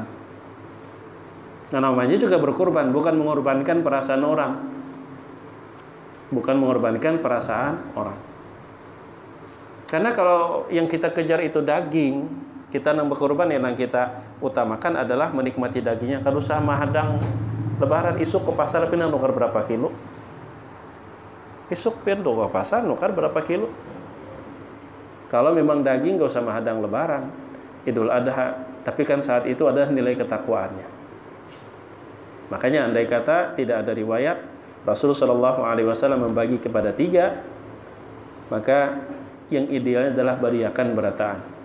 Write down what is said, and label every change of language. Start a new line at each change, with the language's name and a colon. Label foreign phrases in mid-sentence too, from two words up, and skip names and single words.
Indonesian: Nah, namanya juga berkurban, bukan mengorbankan perasaan orang. Bukan mengorbankan perasaan orang. Karena kalau yang kita kejar itu daging, kita nang berkorban yang kita utamakan adalah menikmati dagingnya.
Banjar: Kalau sama hadang lebaran isuk ke pasar pinang nukar berapa kilo? Isuk pinang ke pasar nukar berapa kilo?
Indonesian: Kalau memang daging gak usah mahadang lebaran, Idul Adha, tapi kan saat itu ada nilai ketakwaannya. Makanya andai kata tidak ada riwayat Rasulullah SAW membagi kepada 3, maka yang idealnya adalah
Banjar: bariakan berataan.